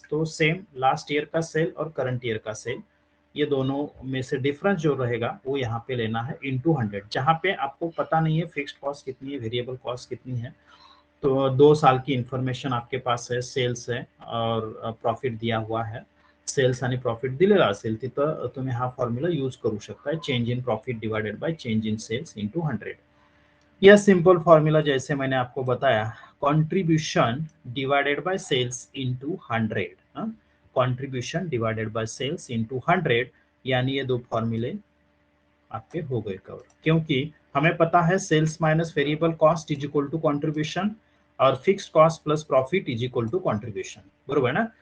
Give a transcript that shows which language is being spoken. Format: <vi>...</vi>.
<hi>तो same last year का cell और करंट ईयर का सेल, ये दोनों में से डिफरेंस जो रहेगा वो यहाँ पे लेना है इंटू 100. जहाँ पे आपको पता नहीं है फिक्स्ड कॉस्ट कितनी है, वेरिएबल कॉस्ट कितनी है. तो 2 साल की इंफॉर्मेशन आपके पास है, सेल्स है और प्रॉफिट दिया हुआ है.</hi> <mr>सेल्स आणि प्रॉफिट दिलेला असेल तिथं तुम्ही हा फॉर्म्युला यूज करू शकता,</mr> <en>Change in profit divided by change in sales into 100.</en> <hi>यह सिंपल फॉर्मूला जैसे मैंने आपको बताया, contribution divided by sales into 100. Contribution divided by sales into 100 यानी ये 2 फॉर्मूले आपके हो गए कवर. क्योंकि हमें पता है sales minus variable cost is equal to contribution और fixed cost plus profit is equal to contribution.</hi> <mr>बरोबर ना.</mr>